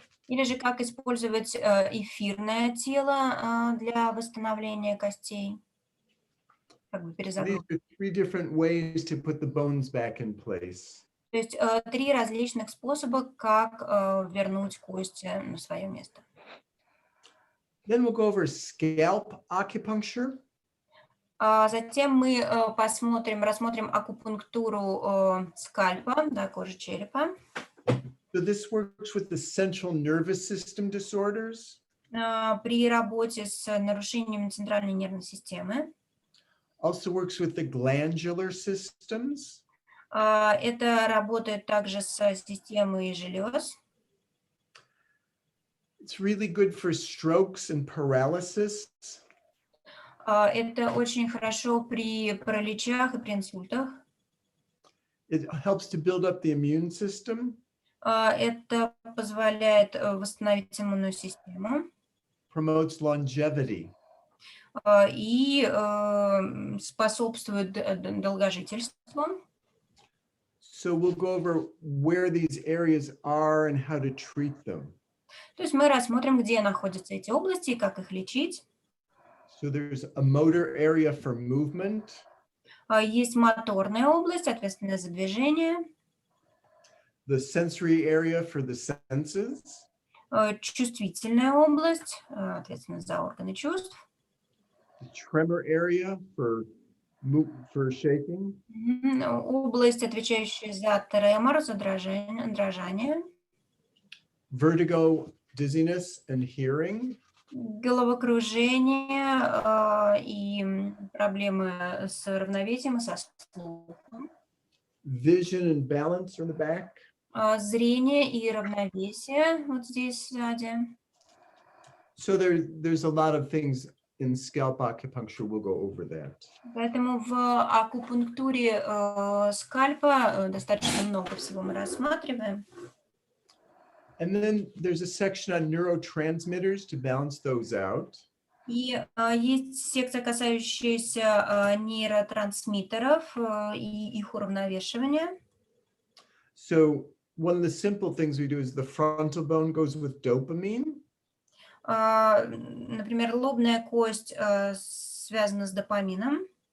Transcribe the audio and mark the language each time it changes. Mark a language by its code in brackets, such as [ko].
[ru] Или же как использовать эфирное тело для восстановления костей. Как бы [en] These [ru] перезагрузки. [en] are 3 different ways to put the bones back in place. [ru] То есть 3 различных способа, как вернуть кости на свое место. [en] Then we'll go over scalp acupuncture. [ru] Затем мы рассмотрим акупунктуру скальпа, да, кожи черепа. [en] So this works with the central nervous system disorders. [ru] При работе с нарушением центральной нервной системы. [en] Also works with the glandular systems. [ru] Это работает также с системой желез. [en] It's really good for strokes and paralysis. [ru] Это очень хорошо при параличах и при инсультах. [en] It helps to build up the immune system. [ru] Это позволяет восстановить иммунную систему. [en] Promotes longevity. [ru] И способствует долгожительству. [en] So we'll go over where these areas are and how to treat them. [ru] То есть мы рассмотрим, где находятся эти области и как их лечить. [en] So there's a motor area for movement. [ru] Есть моторная область, ответственная за движение, [en] the sensory area for the senses, [ru] чувствительная область, ответственная за органы чувств, [en] the tremor area for shaking, [ru] область, отвечающая за тремор, за дрожание, [en] vertigo, dizziness, and hearing, [ru] головокружение и проблемы с равновесием и со слухом, [en] vision and balance are in the back, [ru] зрение и равновесие вот здесь сзади. [en] so there's a lot of things in scalp acupuncture. We'll go over that. [ru] Поэтому в акупунктуре скальпа достаточно много всего мы рассматриваем. [en] And then there's a section on neurotransmitters to balance those out. [ru] И есть секция, касающаяся нейротрансмиттеров и их уравновешивания. [en] So one of the simple things we do is the frontal bone goes with dopamine. [ru] Например, лобная кость связана с допамином,